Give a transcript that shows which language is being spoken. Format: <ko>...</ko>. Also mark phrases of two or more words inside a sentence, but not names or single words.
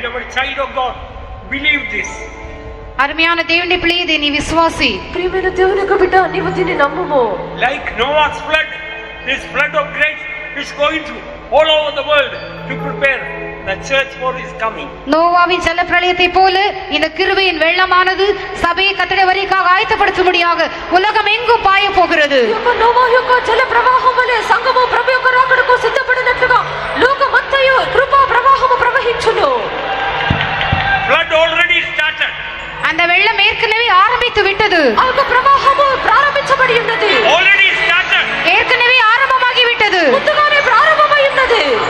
<en>child of God, believe this.</en> <ta>அருமையான தேவனுடைய பிள்ளையே, இதை நீ விசுவாசி.</ta> <te>ప్రియమైన దేవుని యొక్క బిడ్డ, నీవు దీన్ని నమ్ముము.</te> <en>Like Noah's flood, this flood of grace is going to all over the world to prepare the church for his coming.</en> <ta>நோவாவின் ஜல பிரளயத்தை போல இந்த கிருபையின் வெள்ளமானது சபையை கர்த்தருடைய வருகைக்காக ஆயத்தப்படுத்தும்படியாக உலகம் எங்கும் பாய போகிறது.</ta> <te>నోవా యొక్క జల ప్రవాహం వలె సంఘము ప్రభు యొక్క రాకడకు సిద్ధపడినట్లుగా లోకమంతయు కృపా ప్రవాహము ప్రవహించును.</te> <en>Flood already started.</en> <ta>அந்த வெள்ளம் ஏற்கனவே ஆரம்பித்து விட்டது.</ta> <te>ఆ యొక్క ప్రవాహము ప్రారంభించబడి ఉన్నది.</te> <en>Already started.</en> <ta>ஏற்கனவே ஆரம்பமாகி விட்டது.</ta> <te>ముందుగానే ప్రారంభమై ఉన్నది.</te>